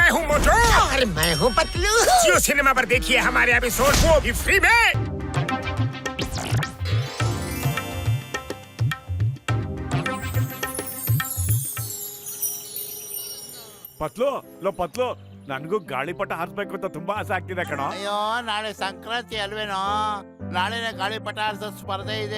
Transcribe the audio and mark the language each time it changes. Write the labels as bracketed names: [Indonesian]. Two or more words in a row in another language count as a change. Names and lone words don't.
[Hindi] हूँ मोटू और मैं हूँ पतलू। जियो सिनेमा पर देखिए हमारे एपिसोड, वो भी फ्री में। [Kannada] ಪತ್ಲು ಲೋ ಪತ್ಲು, ನನ್ಗೂ ಗಾಳಿಪಟ ಹಾರಿಸ್ಬೇಕು ಅಂತ ತುಂಬಾ ಆಸೆ ಆಗ್ತಿದೆ ಕಣ. ಅಯ್ಯೋ, ನಾಳೆ ಸಂಕ್ರಾಂತಿ ಅಲ್ವೇನೋ, ನಾಳೆನೆ ಗಾಳಿಪಟ ಹಾರಿಸೋ ಸ್ಪರ್ಧೆ ಇದೆ.